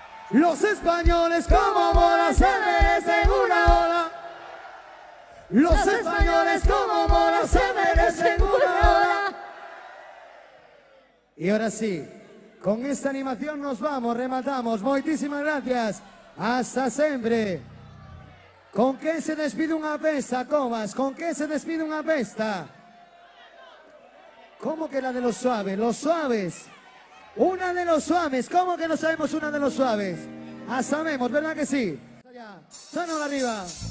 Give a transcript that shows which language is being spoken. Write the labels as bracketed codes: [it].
[es] Los españoles como Mora se merecen una ola. Los españoles como Mora se merecen una ola. Y ahora sí, con esta animación nos vamos, rematamos. [gl] Moitísimas [es] gracias. Hasta siempre. [gl] Con que se despide unha festa, Cobas? Con que se despide unha festa? [es] ¿Cómo que la de los suaves? Los suaves. Una de los suaves. ¿Cómo que no sabemos una de los suaves? Ah, sabemos, ¿verdad que sí? Sono arriba.